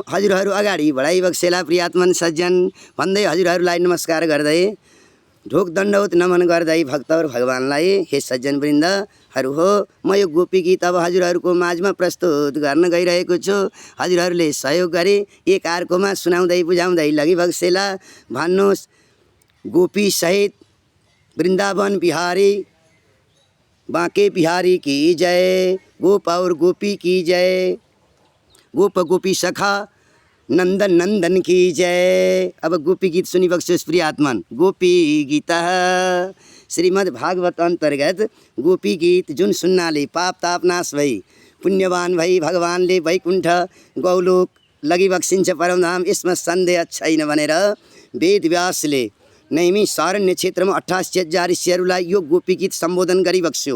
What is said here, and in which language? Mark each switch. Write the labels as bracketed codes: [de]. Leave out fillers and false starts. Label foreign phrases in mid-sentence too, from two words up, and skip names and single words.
[ne] हजुरहरू अगाडि बढाइबक्सेला प्रियात्मन सज्जन भन्दै हजुरहरूलाई नमस्कार गर्दै ढोक दण्डवत नमन गर्दै भक्तवर भगवानलाई हे सज्जन वृन्दहरू हो म यो गोपी गीत अब हजुरहरूको माझमा प्रस्तुत गर्न गइरहेको छु हजुरहरूले सहयोग गरे एक अर्कोमा सुनाउँदै बुझाउँदै लगिबक्सेला भन्नुहोस् गोपी सहित वृन्दावन बिहारी [hi] बाँके बिहारी की जय गोप और गोपी की जय गोप गोपी सखा नंदन नंदन की जय [ne] अब गोपी गीत सुनी बक्स्योस् प्रियात्मन गोपी गीत श्रीमद् भागवत अंतर्गत गोपी गीत जुन सुन्नाले पाप ताप नाश भई पुण्यवान भई भगवानले वैकुण्ठ गौलोक लगिबक्सिन्छ परमधाम यसमा सन्देह छैन भनेर वेदव्यासले नैमी सारण्य क्षेत्रमा 88,000 ऋषिहरूलाई यो गोपी गीत सम्बोधन गरिबक्स्यो